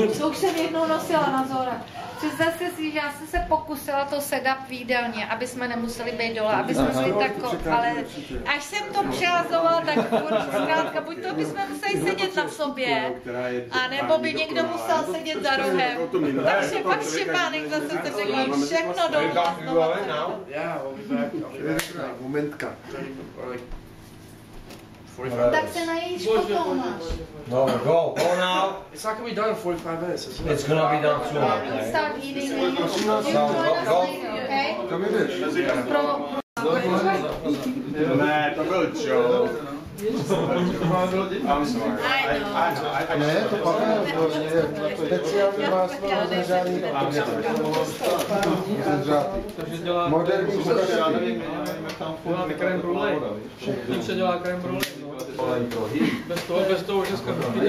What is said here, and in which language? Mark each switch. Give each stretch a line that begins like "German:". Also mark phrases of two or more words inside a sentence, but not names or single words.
Czech: To už jsem jednou nosila na Zora. Představte si, že já jsem se pokusila to sedat v jídelně, aby jsme nemuseli být dole, aby jsme si ale až jsem to přelazovala, tak zkrátka, buď to bychom museli sedět na sobě, anebo by někdo musel sedět za rohem. Takže pak Štěpánek zase se řekl všechno dolů a znova. Momentka. Tak se najíš potom máš. No,
English: go now. It's not gonna be done in 45 minutes, is it? It's gonna be done soon. We start eating and you join us Go. later, okay?
Czech: Kam jdeš? Ne, to byl joke.
English: I'm sorry.
Czech: Ne, to pak je speciální máslo rozehřáný moderní kuchařství. Děláme
French: crème brûlée.
Czech: Tím se dělá
French: crème brûlée.
Czech: Bez toho už dneska